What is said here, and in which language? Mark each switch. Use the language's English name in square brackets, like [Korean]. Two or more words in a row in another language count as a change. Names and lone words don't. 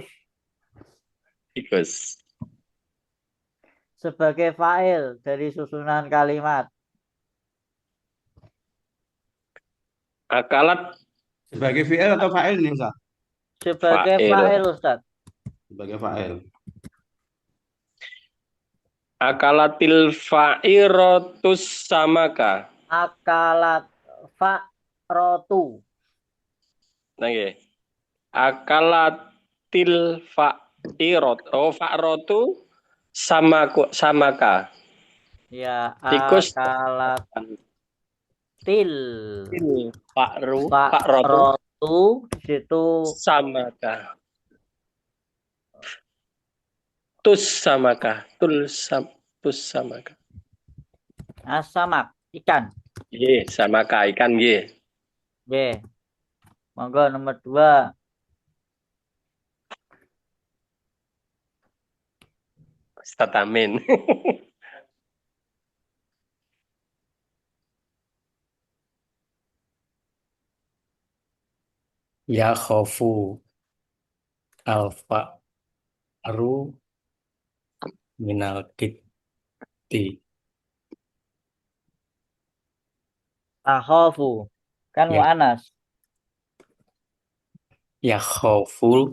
[Indonesian] Tikus. Sebagai fa'il dari susunan kalimat. Akalat Sebagai fi'il atau fa'il nih Ustaz? Sebagai Fa'il. fa'il, Ustaz. Sebagai fa'il. [Arabic] أكلت الفأرة السمكة. أكلت الفأرة. [Indonesian] Nah, nggih. [Arabic] أكلت الفأرة. Oh, الفأرة السمكة. [Indonesian] Ya, Tikus akalat fa'rotu fa'rotu di situ [Arabic] samaka. Tus samaka. Tus samaka. [Indonesian] asamak, ikan. Nggih, samaka ikan nggih. Ye. Monggo nomor 2. Ustaz Amin. [Arabic] يخاف الفأر من القط. [Indonesian] Akhofu. Kan Ya. mu'anas. [Arabic] يخاف